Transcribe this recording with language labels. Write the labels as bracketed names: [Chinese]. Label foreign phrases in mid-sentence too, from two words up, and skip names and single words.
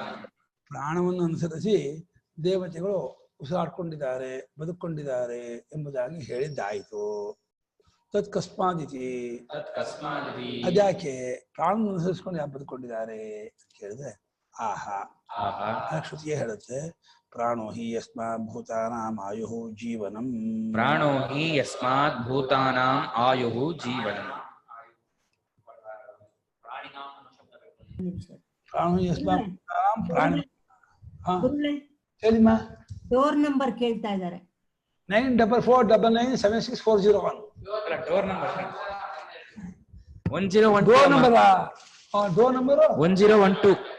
[Kannada] ಪ್ರಾಣವನ್ನು ಅನುಸರಿಸಿ ದೇವತೆಗಳು ಉಸಿರಾಡ್ಕೊಂಡಿದ್ದಾರೆ, ಬದುಕೊಂಡಿದ್ದಾರೆ ಎಂಬುದಾಗಿ ಹೇಳಿದ್ದಾಯಿತು. ತತ್ಕಸ್ಮಾದಿತಿ ಅದ್ಯಾಕೆ ಪ್ರಾಣವನ್ನು ಅನುಸರಿಸಿಕೊಂಡು ಯಾಕೆ ಬದುಕೊಂಡಿದ್ದಾರೆ ಕೇಳಿದ್ರೆ ಆಹಾ ಶ್ರುತಿಯೇ ಹೇಳುತ್ತೆ, [Sanskrit] ಪ್ರಾಣೋ ಹಿ ಯಸ್ಮಾತ್ ಭೂತಾನಾಂ ಆಯುಃ ಜೀವನಂ. ಪ್ರಾಣೋ ಹಿ ಯಸ್ಮಾತ್ ಭೂತಾನಾಂ ಆಯುಃ ಜೀವನಂ. ಪ್ರಾಣೋ ಯಸ್ಮಾತ್ ಭೂತಾನಾಂ ಪ್ರಾಣಿ. [Kannada] ಹೇಳಿಮ್ಮ. ಡೋರ್ ನಂಬರ್ ಕೇಳ್ತಾ ಇದ್ದಾರೆ. 9449976401. ಡೋರ್ ನಂಬರ್ 1012. ಡೋರ್ ನಂಬರ್ 1012.